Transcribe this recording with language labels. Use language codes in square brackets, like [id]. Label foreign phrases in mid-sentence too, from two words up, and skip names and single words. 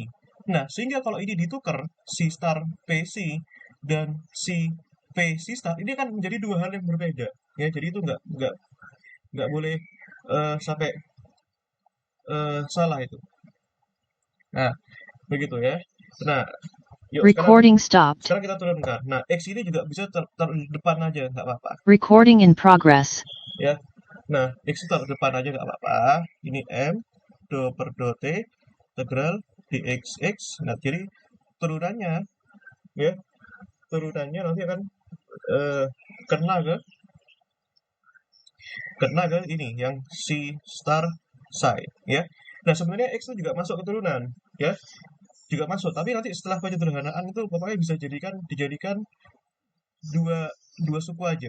[id] Nah, sehingga kalau ini ditukar C star P C dan C P C star ini kan menjadi dua hal yang berbeda, ya. Jadi itu nggak boleh sampai salah itu. Nah, begitu ya. Nah, yuk [en] Recording stopped. [id] sekarang kita turunkan. Nah, X ini juga bisa taruh di depan aja, nggak apa-apa. [en] Recording in progress. [id] Ya. Nah, X itu taruh depan aja nggak apa-apa. Ini M, do per do T, integral dxx. Nah, jadi turunannya, ya, turunannya nanti akan eh, kena ke ini, yang C star psi, ya. Nah, sebenarnya X itu juga masuk keturunan, ya. Juga masuk, tapi nanti setelah penyederhanaan itu pokoknya bisa dijadikan dua suku aja.